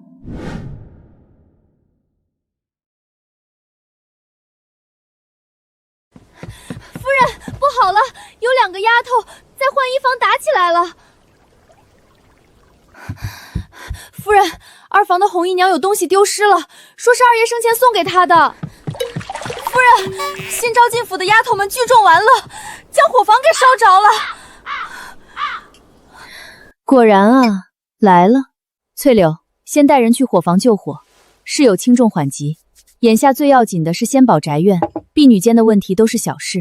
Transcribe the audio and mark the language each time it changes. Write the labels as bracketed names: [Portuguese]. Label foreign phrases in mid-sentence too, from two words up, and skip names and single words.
[Chinese] 夫人，不好了，有2个丫头在换衣房打起来了。夫人，2房的红姨娘有东西丢失了，说是二爷生前送給她的。夫人，新招進府的丫頭們聚眾完了，將伙房給燒着了。果然啊，來了。翠柳，先帶人去伙房救火，事有輕重緩急，眼下最要緊的是先保宅院，婢女間的問題都是小事。